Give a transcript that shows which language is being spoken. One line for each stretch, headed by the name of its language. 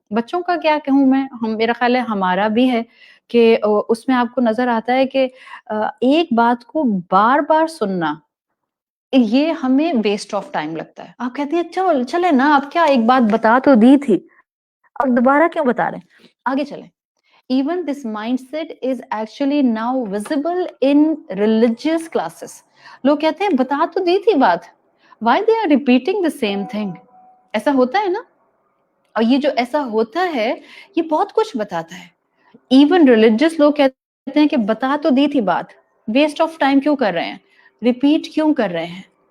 Urdu: بچوں کا کیا کہوں میں، میرا خیال ہے ہمارا بھی ہے کہ اس میں آپ کو نظر آتا ہے کہ ایک بات کو بار بار سننا یہ ہمیں ویسٹ آف ٹائم لگتا ہے. آپ کہتے ہیں چلے نا، آپ کیا ایک بات بتا تو دی تھی اور دوبارہ کیوں بتا رہے ہیں، آگے چلیں.
English: Even this mindset is actually now visible in religious classes.
Urdu: لوگ کہتے ہیں بتا تو دی تھی بات،
English: why they are repeating the same thing.
Urdu: ایسا ہوتا ہے نا. اور یہ جو ایسا ہوتا ہے یہ بہت کچھ بتاتا ہے. ایون ریلیجیس لوگ کہتے ہیں کہ بتا تو دی تھی بات، ویسٹ آف ٹائم کیوں کر رہے ہیں، ریپیٹ کیوں کر رہے ہیں.